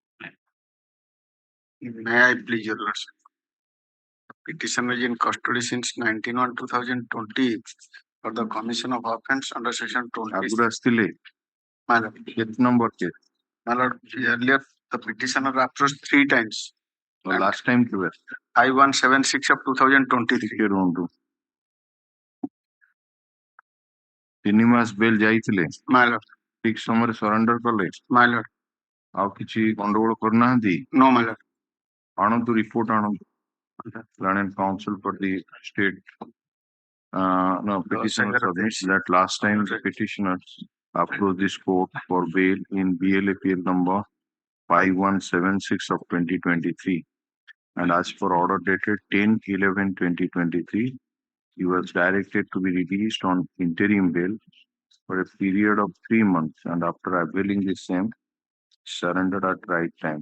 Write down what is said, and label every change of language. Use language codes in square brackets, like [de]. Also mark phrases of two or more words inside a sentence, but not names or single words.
[en] May I please your lordship? Petitioner is in custody since 19/1/2020 for the commission of offence under section 20. [or] ଆଗରୁ ଆସିଥିଲେ. [en] My lord. Which number case? My lord, earlier the petitioner approached 3 times. Last time to where? I-176/2023. [or] 3 ମାସ ବେଲ ଯାଇଥିଲେ। [en] My lord. [or] ଠିକ ସମୟରେ ସରେଣ୍ଡର କଲେ। [en] My lord. [or] ଆଉ କିଛି ଗଣ୍ଡଗୋଳ କରିନାହାନ୍ତି? [en] No, my lord. [or] ଆଣନ୍ତୁ ରିପୋର୍ଟ ଆଣନ୍ତୁ। [en] London counsel for the state petitioner submits that last time the petitioners approached this court for bail in BLAPL number 5176 of 2023 and as per order dated 10/11/2023 he was directed to be released on interim bail for a period of 3 months and after availing the same surrendered at right time.